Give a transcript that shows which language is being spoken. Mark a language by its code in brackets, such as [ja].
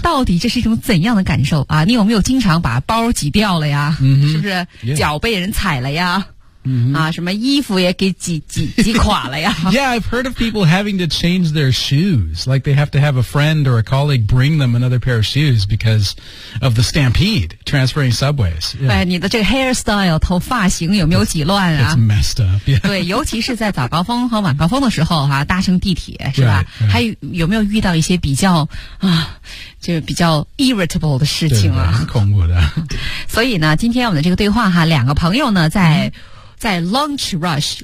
[zh] 到底这是一种怎样的感受啊？你有没有经常把包挤掉了呀？嗯、是不是、 yeah. 脚被人踩了呀？ Mm-hmm. 啊，什么衣服也给挤垮了呀 [en] ！Yeah, I've heard of people having to change their shoes. Like they have to have a friend or a colleague bring them another pair of shoes because of the stampede transferring subways. Yeah. [zh] 哎，你的这个 hairstyle 头发型有没有挤乱啊 [en] ？It's messed up.、Yeah. [zh] 对，尤其是在早高峰和晚高峰的时候哈、啊，搭乘地铁是吧？ [en] Right, right. [zh] 还有没有遇到一些比较啊？就比较 irritable 的事情啊，很恐怖的。所以呢，今天我们的这个对话哈，两个朋友呢在 lunch rush、